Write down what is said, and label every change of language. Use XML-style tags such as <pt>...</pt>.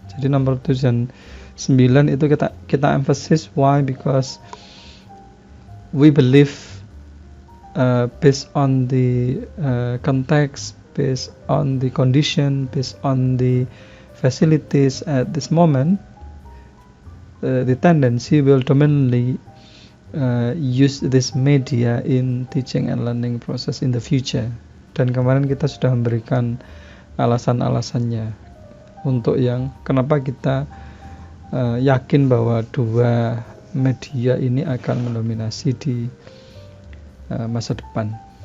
<id>Jadi nomor 7 dan 9 itu kita emphasis.</id> <en>Why? Because we believe based on the context, based on the condition, based on the facilities at this moment, the tendency will dominantly use this media in teaching and learning process in the future.</en> <id>Dan kemarin kita sudah memberikan alasan-alasannya untuk yang kenapa kita yakin bahwa dua media ini akan mendominasi di masa depan.</id>